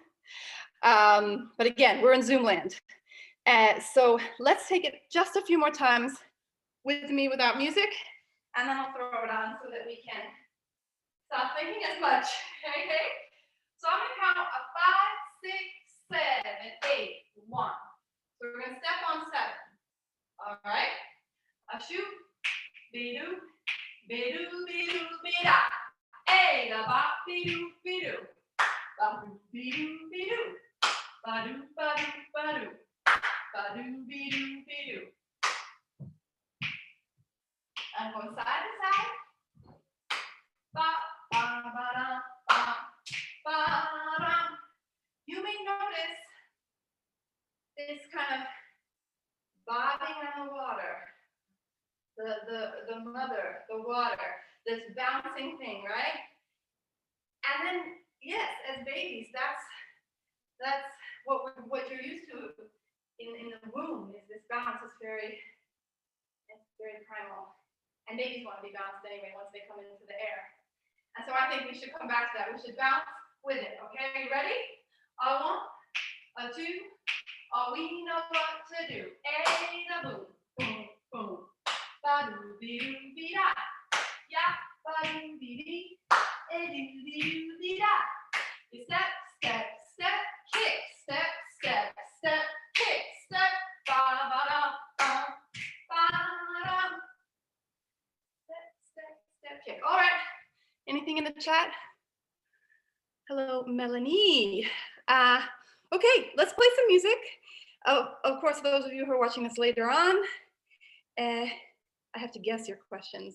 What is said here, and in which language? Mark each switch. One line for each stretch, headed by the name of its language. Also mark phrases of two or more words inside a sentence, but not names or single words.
English: But again, we're in Zoom land. So let's take it just a few more times with me without music, and then I'll throw it on so that we can stop thinking as much. Okay? So I'm gonna count a 5, 6, 7, 8, 1. So we're gonna step on 7. All right? A shoot, be-doo, be-doo, be-doo, be-da. Hey, da ba, be-doo, be-doo. Ba-doo, be-doo, be-doo. Ba-doo, ba-doo, ba-doo. Ba-doo, be-doo, be-doo. I'm going side to side. Ba, ba, ba, da, ba, ba, da. You may notice this kind of bobbing on the water, the mother, the water, this bouncing thing, right? And then, yes, as babies, that's what you're used to in the womb. Is this bounce is very primal. And babies want to be bounced anyway once they come into the air. And so I think we should come back to that. We should bounce with it. Okay, are you ready? A 1, a 2, we know what to do. A, da, boom, boom, boom. Ba-doo, be-doo, be-da. Yeah, ba-doo, be-dee. A-doo, be-da. You step, step, step, kick, step, step, step, kick, step, ba-ba-da, ba-da. Step, kick. All right. Anything in the chat? Hello, Melanie. Okay, let's play some music. Of course, those of you who are watching this later on, I have to guess your questions.